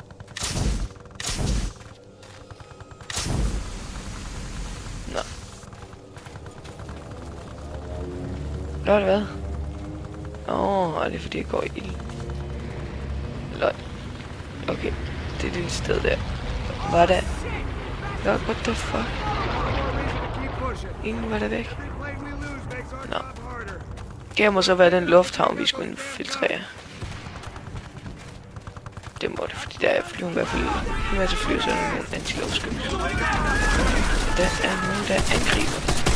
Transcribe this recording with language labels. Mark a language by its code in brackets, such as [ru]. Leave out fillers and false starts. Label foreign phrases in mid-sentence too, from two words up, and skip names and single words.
[da] Nå. Nå, hvad? Åh, det er fordi jeg går i ild. Lol. Okay, det er et lille sted der. Var der? Lol, [en] what the fuck? [da] Ingen var der væk. Nå. Det må så være den lufthavn, vi skulle infiltrere. Det må det, fordi der er flyver i hvert fald en masse flyver, så er der nogle antiluftskyld. Der er nogen, der angriber.